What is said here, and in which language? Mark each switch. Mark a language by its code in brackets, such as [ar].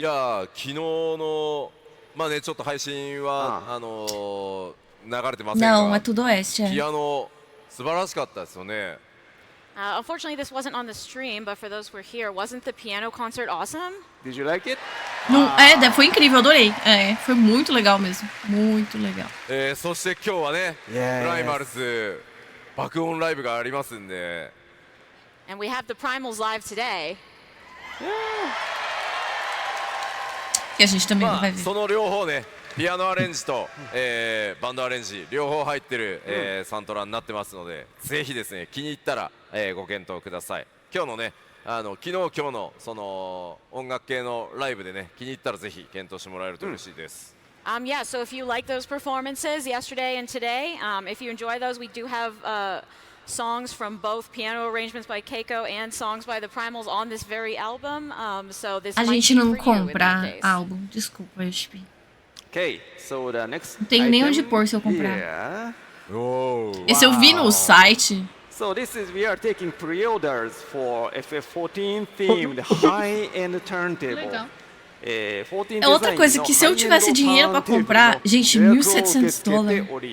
[ja] じゃあ昨日のまあねちょっと配信は流れてませんが、 [pt] Não, é tudo oeste. [ja] ピアノ素晴らしかったですよね。 [en] Unfortunately, this wasn't on the stream, but for those who were here, wasn't the piano concert awesome? Did you like it? [pt] Não, foi incrível, adorei. Foi muito legal mesmo. Muito legal. [ja] そして今日はね、プライマルズ爆音ライブがありますんで。 [en] And we have the Primals live today. [pt] Que a gente também vai ver. [ja] その両方ね、ピアノアレンジと、バンドアレンジ両方入ってる、サントラになってますので、ぜひですね気に入ったら、ご検討ください。今日のね、昨日今日のその音楽系のライブでね気に入ったらぜひ検討してもらえると嬉しいです。 [en] Yeah, so if you like those performances yesterday and today, if you enjoy those, we do have songs from both piano arrangements by Keiko and songs by the Primals on this very album. So this [pt] A gente não compra álbum, desculpa, Yoshipi. [en] Okay, so the next [pt] não tenho nem onde pôr se eu comprar. Esse eu vi no site. [en] So we are taking pre-orders for FF14 themed high-end turntable. [pt] É outra coisa que se eu tivesse dinheiro pra comprar, gente, $1.700.